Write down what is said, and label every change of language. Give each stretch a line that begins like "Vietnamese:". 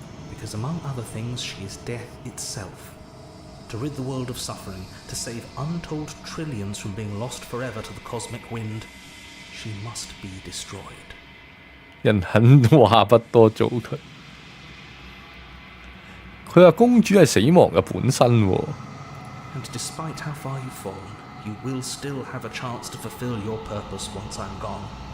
English: ，Because among other things, she is death itself. To rid the world of suffering, to save untold trillions from being lost forever to the cosmic wind, she must be destroyed.
Cantonese: 人狠話不多做佢。佢話公主係死亡嘅本身喎。
English: And despite how far you've fallen, you will still have a chance to fulfill your purpose once I'm gone.